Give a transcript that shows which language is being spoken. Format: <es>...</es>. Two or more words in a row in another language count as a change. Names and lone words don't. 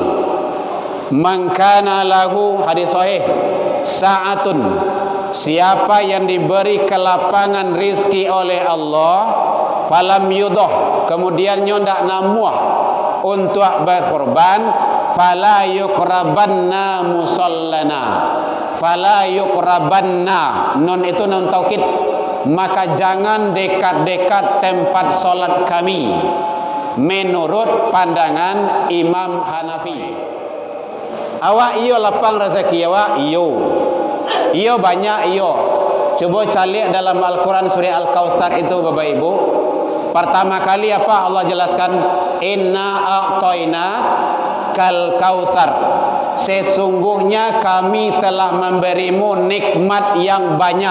<ar>من كان له,</ar> <id>hadis sahih, sa'atun, siapa yang diberi kelapangan rizki oleh Allah,</id> <ar>فلم يضح,</ar> <id>kemudian</id> <min>ndak namuah</min> <id>untuk berkorban,</id> <ar>فلا يقربن مصلانا. فلا يقربن,</ar> <id>nun itu nun taukid, maka jangan dekat-dekat tempat solat kami, menurut pandangan Imam Hanafi.</id> <min>Awak iyo lapang rezeki awak iyo banyak iyo.</min> <id>Coba cari dalam Al-Quran surah Al-Kautsar itu Bapak Ibu. Pertama kali apa Allah jelaskan?</id> <ar>إنا أعطيناك الكوثر,</ar> <id>sesungguhnya kami telah memberimu nikmat yang banyak.</id>